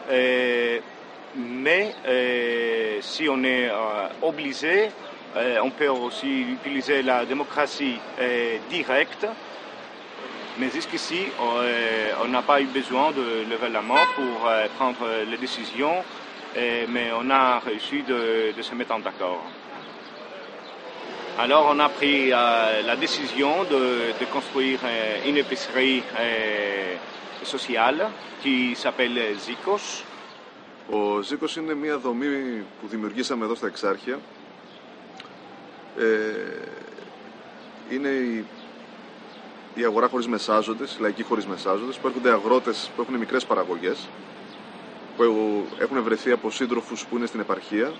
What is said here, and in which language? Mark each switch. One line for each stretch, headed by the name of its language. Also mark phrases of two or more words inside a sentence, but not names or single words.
French: mais si on est obligé, on peut aussi utiliser la démocratie directe, mais jusqu'ici, on n'a pas eu besoin de lever la main pour prendre les décisions, mais on a réussi de se mettre en d'accord. Alors on a pris la décision de construire une épicerie sociale qui s'appelle Zikos.
Greek: Ο Ζίκος είναι μια δομή που δημιουργήσαμε εδώ στα Εξάρχεια. Είναι η αγορά χωρίς μεσάζοντες, η λαϊκή χωρίς μεσάζοντες, που έρχονται αγρότες που έχουν μικρές παραγωγές, που έχουν βρεθεί από σύντροφους που είναι στην επαρχία.